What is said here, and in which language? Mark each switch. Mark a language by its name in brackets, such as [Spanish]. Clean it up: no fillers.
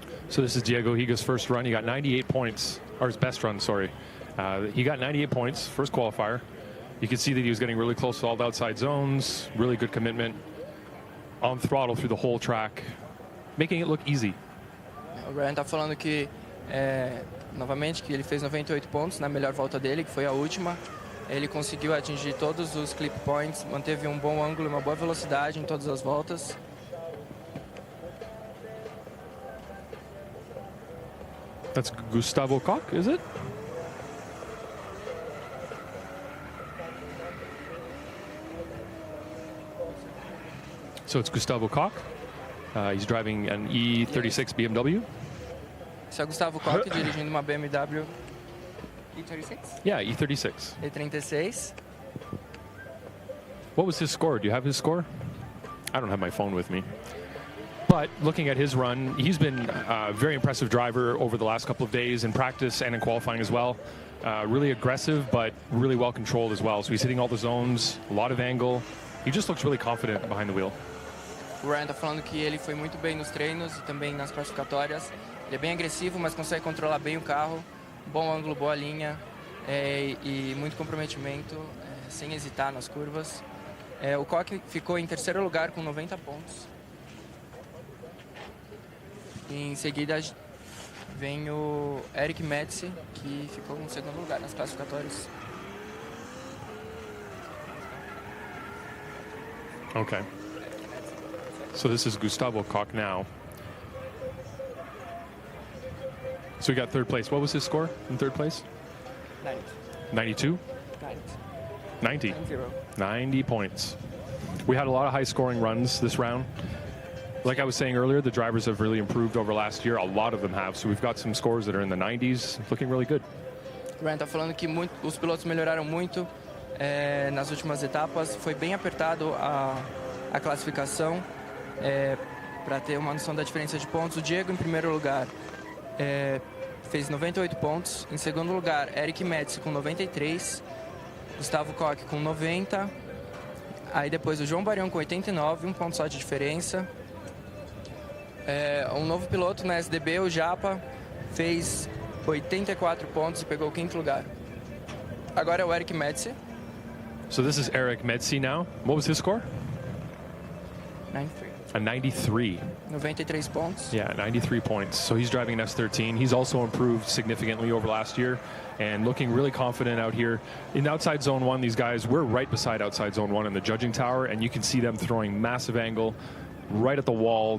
[English] So this is Diego Higa's first run. He got 98 points, or his best run, sorry. He got 98 points, first qualifier. You can see that he was getting really close to all the outside zones, really good commitment, on throttle through the whole track, making it look easy. [Portuguese] O Ryan está falando que, novamente, que ele fez 98 pontos na melhor volta dele, que foi a última. Ele conseguiu atingir todos os clip points, manteve um bom ângulo e uma boa velocidade em todas as voltas. [English] That's Gustavo Koch, is it? So it's Gustavo Koch. He's driving an E36 BMW. [Portuguese] Esse é o Gustavo Koch dirigindo uma BMW E36? [English] Yeah, E36. E36. What was his score? Do you have his score? I don't have my phone with me. But looking at his run, he's been a very impressive driver over the last couple of days in practice and in qualifying as well. Really aggressive, but really well controlled as well. So he's hitting all the zones, a lot of angle. He just looks really confident behind the wheel. [Portuguese] O Ryan está falando que ele foi muito bem nos treinos e também nas classificatórias. Ele é bem agressivo, mas consegue controlar bem o carro. Bom ângulo, boa linha e muito comprometimento, sem hesitar nas curvas. O Koch ficou em terceiro lugar com 90 pontos. Em seguida vem o Eric Metzi, que ficou em segundo lugar nas classificatórias. [English] Okay. So this is Gustavo Koch now. So we got third place. What was his score in third place? 90. 92? 90. 90 points. We had a lot of high-scoring runs this round. Like I was saying earlier, the drivers have really improved over last year. A lot of them have. So we've got some scores that are in the 90s, looking really good. [Portuguese] O Ryan está falando que os pilotos melhoraram muito nas últimas etapas. Foi bem apertado a classificação para ter uma noção da diferença de pontos. O Diego, em primeiro lugar, fez 98 pontos. Em segundo lugar, Eric Metzi com 93. Gustavo Koch com 90. Aí depois o João Barião com 89, um ponto só de diferença. Um novo piloto na SDB, o Japa, fez 84 pontos e pegou o quinto lugar. Agora é o Eric Metzi. [English] So this is Eric Metzi now. What was his score? 93. A 93. [Portuguese] 93 pontos. [English] Yeah, 93 points. So he's driving an S13. He's also improved significantly over last year and looking really confident out here. In outside zone one, these guys, we're right beside outside zone one in the judging tower, and you can see them throwing massive angle right at the wall.